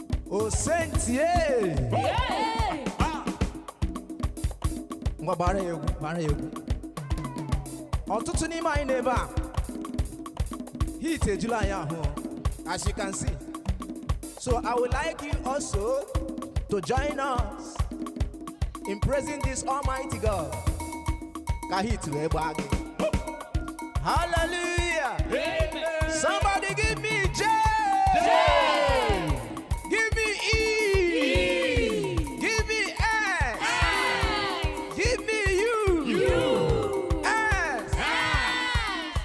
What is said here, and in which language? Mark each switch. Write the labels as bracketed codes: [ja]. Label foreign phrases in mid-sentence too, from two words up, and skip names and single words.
[ig] Osenti, eh! Hey! Ah! Ngwa, gbara ya egwu, gbara ya egwu. Ọtụtụ n'ime anyị n'ebe a, heat ejula anyị ahụ, [en] as you can see. So I would like you also to join us in praising this Almighty God. [ig] Ka hit wee gbaa gị. [en] Hallelujah. Amen. Somebody give me J. J. Give me E. E. Give me S. S. Give me U. U. S. S.